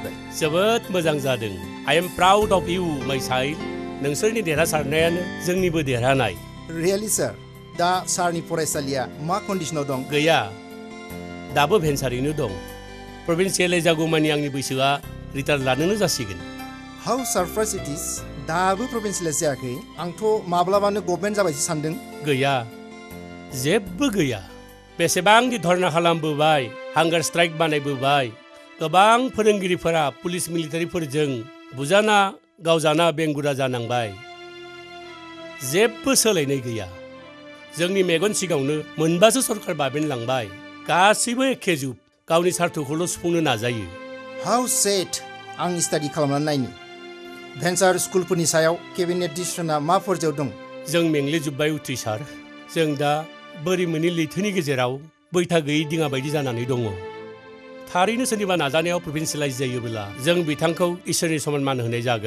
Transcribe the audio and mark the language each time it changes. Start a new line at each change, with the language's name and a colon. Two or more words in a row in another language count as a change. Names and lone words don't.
Bodo: जोबोद मोजां जादों
English: I am proud of you my child
Bodo: नोंसोरनि देरहासारनायानो जोंनिबो देरहानाय।
English: really sir,
Bodo: दा सारनि फरायसालिया मा कन्डिशनाव दं? गैया, दाबो भेन्सारैनो दं। प्रभिन्सियेल जागौमानि आंनि बैसोआ रिटायार लानोनो जासिगोन।
English: how surprise it is,
Bodo: दाबो प्रभिन्सियेल जायाखै। आंथ' माब्लाबानो गभर्नमेन्ट जाबायसो सानदों। गैया, जेबो गैया। बेसेबांदि धर्ना खालामबोबाय,
English: hunger strike
Bodo: बानायबोबाय, गोबां फोरोंगिरिफोरा पुलिस मिलिटारिफोरजों बुजाना गावजाना बेंगुरा जानांबाय। जेबो सोलायनाय गैया। जोंनि मेगन सिगाङावनो मोनबासो सरकार बाबेनलांबाय। गासैबो एखे जुब, गावनि सार्थखौल' सुफुंनो नाजायो।
English: how sad.
Bodo: आं स्टाडि खालामनानै नायनि भेन्सार स्कुलफोरनि सायाव
English: cabinet decision
Bodo: मा फर्जायाव दं? जों मेंग्लिजोब्बाय उथ्रिसार। जों दा बोरिमोननि लैथोनि गेजेराव बैथा गैयै दिङा बायदि जानानै दङ। थारैनो सोरनिबा नाजानायाव प्रभिन्सियेलाइज जायोब्ला जों बिथांखौ इसोरनि समान मान होनाय जागोन।